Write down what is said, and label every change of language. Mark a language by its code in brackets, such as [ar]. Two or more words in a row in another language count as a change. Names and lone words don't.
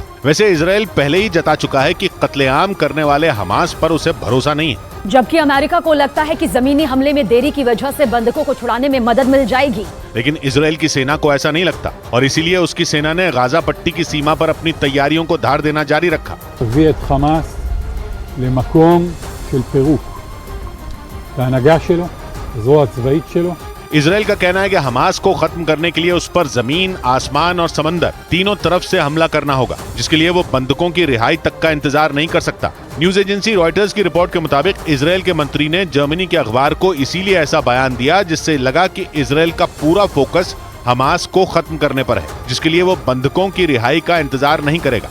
[hi] वैसे इजराइल पहले ही जता चुका है कि कत्लेआम करने वाले हमास पर उसे भरोसा नहीं है, जबकि अमेरिका को लगता है कि जमीनी हमले में देरी की वजह से बंधकों को छुड़ाने में मदद मिल जाएगी। लेकिन इजराइल की सेना को ऐसा नहीं लगता और इसीलिए उसकी सेना ने गाजा पट्टी की सीमा पर अपनी तैयारियों को धार देना जारी रखा। [he] הביא את חמאס למקום של פירוק. ההנהגה שלו, הזרוע הצבאית שלו, [hi] इजराइल का कहना है कि हमास को खत्म करने के लिए उस पर जमीन, आसमान और समंदर तीनों तरफ से हमला करना होगा, जिसके लिए वो बंदूकों की रिहाई तक का इंतजार नहीं कर सकता। [en] news agency [hi] रॉयटर्स की रिपोर्ट के मुताबिक इजराइल के मंत्री ने जर्मनी के अखबार को इसीलिए ऐसा बयान दिया जिससे लगा कि इजराइल का पूरा फोकस हमास को खत्म करने पर है, जिसके लिए वो बंदूकों की रिहाई का इंतजार नहीं करेगा।